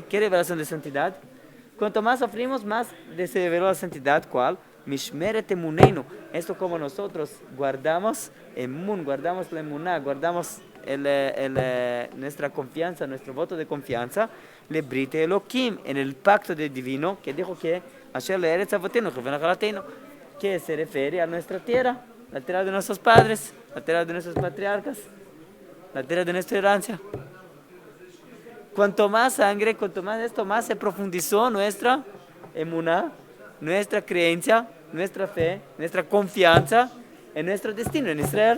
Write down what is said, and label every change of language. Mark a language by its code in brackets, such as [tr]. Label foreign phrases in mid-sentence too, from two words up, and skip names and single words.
[es] ¿Qué revelación de santidad? Cuanto más sufrimos, más se reveló la santidad. [he] ¿Cuál? משמרת אמונתנו. [es] Esto como nosotros guardamos emun, guardamos la emuná, guardamos nuestra confianza, nuestro voto de confianza, [he] לברית אלוהים, [es] en el pacto de divino, que dijo que [he] אשר לארץ אבותינו, [es] que se refiere a nuestra tierra, la tierra de nuestros padres, la tierra de nuestros patriarcas, la tierra de nuestra herencia. Cuanto más sangre, cuanto más esto, más se profundizó nuestra emuná, nuestra creencia, nuestra fe, nuestra confianza en nuestro destino, en Israel.